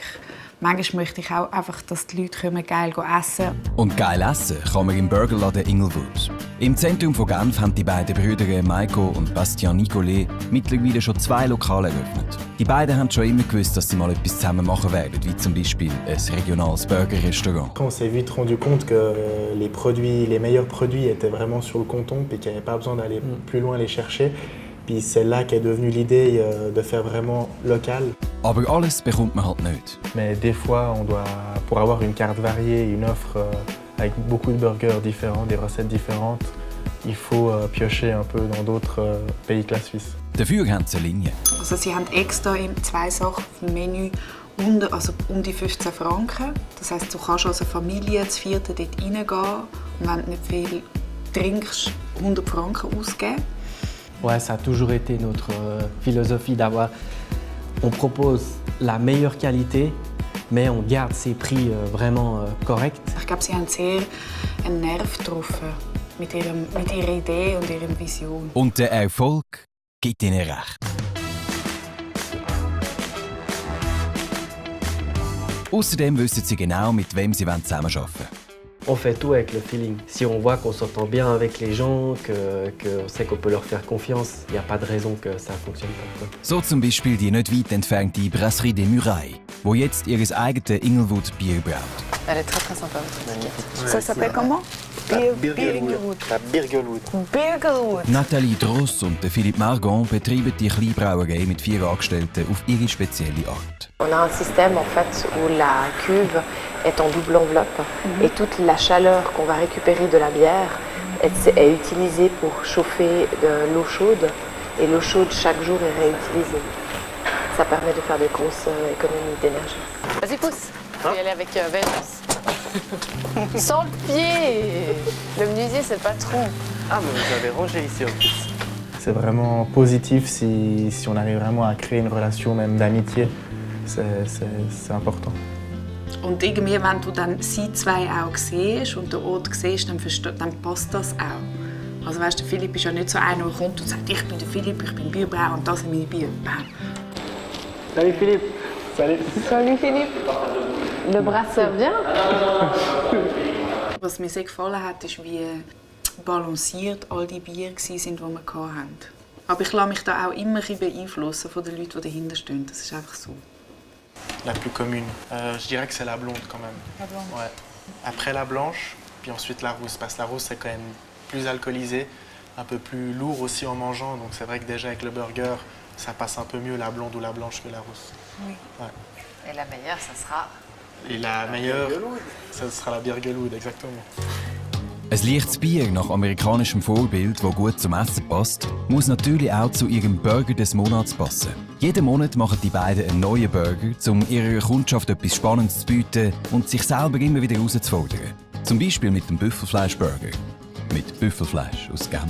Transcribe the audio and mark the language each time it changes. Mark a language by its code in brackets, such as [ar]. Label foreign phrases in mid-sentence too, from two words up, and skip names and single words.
[de] Manchmal möchte ich auch einfach, dass die Leute geil essen können. Und geil essen kann man im Burgerladen Inglewood. Im Zentrum von Genf haben die beiden Brüder Maiko und Bastien Nicolet mittlerweile schon 2 Lokale eröffnet. Die beiden haben schon immer gewusst, dass sie mal etwas zusammen machen werden, wie zum Beispiel ein regionales Burgerrestaurant. [fr] On s'est vite rendu compte que les meilleurs produits étaient vraiment sur le comptoir et qu'il n'y avait pas besoin d'aller plus loin les chercher. Puis c'est là qu'est devenue l'idée de faire vraiment local. [de] Aber alles bekommt man halt nicht. [fr] Mais des fois, pour avoir une carte variée, une offre avec beaucoup de burgers différents, des recettes différentes, il faut piocher un peu dans d'autres pays que la Suisse. [de] Dafür haben sie eine Linie. Also sie haben extra 2 Sachen im Menü, also um die 15 Franken. Das heisst, du kannst als Familie zu 4. dort reingehen und wenn du nicht viel trinkst, 100 Franken ausgeben. [fr] Ouais, ça a toujours été notre philosophie d'avoir. On propose la meilleure qualité, mais on garde ses prix vraiment corrects. [de] Ich glaube, sie haben sehr einen Nerv getroffen mit ihrer Idee und ihrer Vision. Und der Erfolg gibt ihnen recht. Außerdem wissen sie genau, mit wem sie zusammenarbeiten wollen. [fr] On fait tout avec le feeling. Si on voit qu'on s'entend bien avec les gens, qu'on sait qu'on peut leur faire confiance, il n'y a pas de raison que ça ne fonctionne pas. [de] So zum Beispiel die nicht weit entfernte Brasserie des Murailles, wo jetzt ihr eigenes Inglewood Bier braut. [fr] Elle est très très sympa. Ouais, ça s'appelle comment? Birgelwood. [de] Nathalie Dross und Philippe Margon betreiben die Kleinbrauerei mit 4 Angestellten auf ihre spezielle Art. [fr] On a un système en fait où la cuve est en double enveloppe et toute la chaleur qu'on va récupérer de la bière est utilisée pour chauffer de l'eau chaude et l'eau chaude chaque jour est réutilisée. Ça permet de faire de grosses économies d'énergie. Vas-y, pousse. Je vais y aller avec Vénus. Sans le pied. Le menuisier, c'est le patron. Ah, mais vous avez rangé ici en plus. C'est vraiment positif si on arrive vraiment à créer une relation même d'amitié. C'est important. [de] Und irgendwie, wenn du dann sie 2 auch siehst und den Ort siehst, dann passt das auch. Also weißt du, Philipp ist ja nicht so einer, der kommt und sagt, ich bin der Philipp, ich bin Bierbrauer und das sind meine Bier. [fr] Salut Philippe. Salut. Salut Philippe. Le brasseur vient. [de] Was mir sehr gefallen hat, ist, wie balanciert all die Bier waren, die wir hatten. Aber ich lasse mich da auch immer beeinflussen von den Leuten, die dahinter stehen. Das ist einfach so. [fr] La plus commune, je dirais que c'est la blonde quand même. La blonde. Ouais. Après la blanche, puis ensuite la rousse, parce que la rousse c'est quand même plus alcoolisé, un peu plus lourd aussi en mangeant, donc c'est vrai que déjà avec le burger, ça passe un peu mieux la blonde ou la blanche que la rousse. Oui. Ouais. Et la meilleure, ça sera... Et la meilleure, ça sera la Birgelwood, exactement. [de] Ein leichtes Bier nach amerikanischem Vorbild, das gut zum Essen passt, muss natürlich auch zu ihrem Burger des Monats passen. Jeden Monat machen die beiden einen neuen Burger, um ihrer Kundschaft etwas Spannendes zu bieten und sich selber immer wieder herauszufordern. Zum Beispiel mit dem Büffelfleischburger. Mit Büffelfleisch aus Genf.